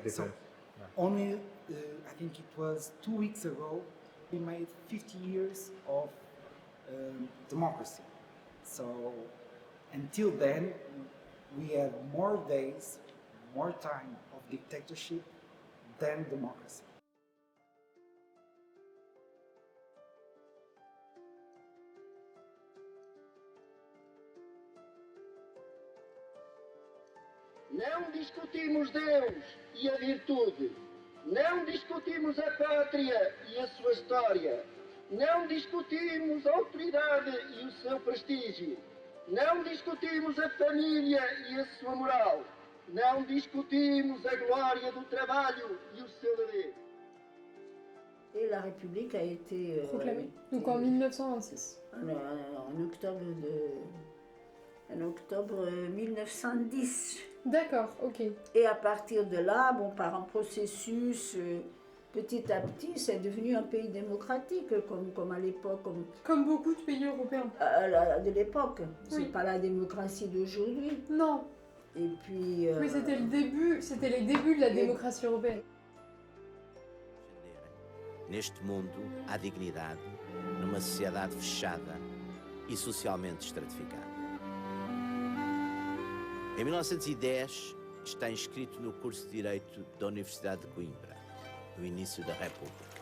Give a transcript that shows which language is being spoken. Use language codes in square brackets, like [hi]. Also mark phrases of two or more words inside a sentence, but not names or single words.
[en] So only I think it was 2 weeks ago we made 50 years of democracy. So until then, we had more days, more time of dictatorship than democracy. [pt] Não discutimos Deus e a virtude. Não discutimos a pátria e a sua história. Não discutimos a autoridade e o seu prestígio. Não discutimos a família e a sua moral. Não discutimos a glória do trabalho e o seu dever. [fr] Et la République a été proclamée. Donc en 1926. En octobre 1910. D'accord, ok. Et à partir de là, par un processus, petit à petit, c'est devenu un pays démocratique, comme à l'époque. Comme beaucoup de pays européens. De l'époque. Oui. C'est pas la démocratie d'aujourd'hui. Non. Et puis... Mais c'était les débuts de la démocratie européenne. [pt] Neste mundo, há dignidade numa sociedade fechada e socialmente estratificada. Em 1910, está inscrito no curso de Direito da Universidade de Coimbra, no início da República.